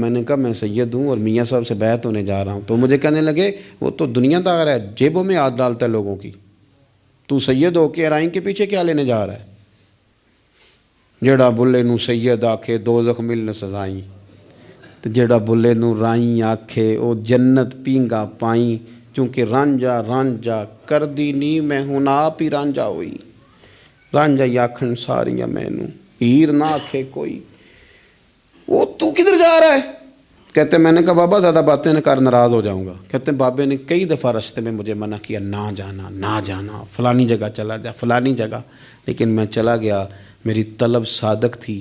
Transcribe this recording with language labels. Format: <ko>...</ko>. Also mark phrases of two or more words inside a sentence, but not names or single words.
<ur>میں نے کہا میں سید ہوں اور میاں صاحب سے بیعت ہونے جا رہا ہوں۔ تو مجھے کہنے لگے وہ تو دنیا دار ہے، جیبوں میں ہاتھ ڈالتا ہے لوگوں کی، تو سید ہو کے رائن کے پیچھے کیا لینے جا رہا ہے؟</ur> <pa>جڑا بلے نو سید آکھے دوزخ ملن سزائیں، تو جڑا بلے نو رائیں آکھے او جنت پینگا پائیں، چونکہ رانجا رانجا کر دی نی میں ہوں آپ ہی رانجا ہوئی، رانجا آکھن ساریاں میں نو ہیر نہ آکھے کوئی۔</pa> <ur>وہ تو کدھر جا رہا ہے؟ کہتے ہیں میں نے کہا بابا زیادہ باتیں نہ کر، ناراض ہو جاؤں گا۔ کہتے ہیں بابے نے کئی دفعہ رستے میں مجھے منع کیا، نہ جانا نہ جانا، فلانی جگہ چلا جا فلانی جگہ، لیکن میں چلا گیا، میری طلب صادق تھی۔</ur>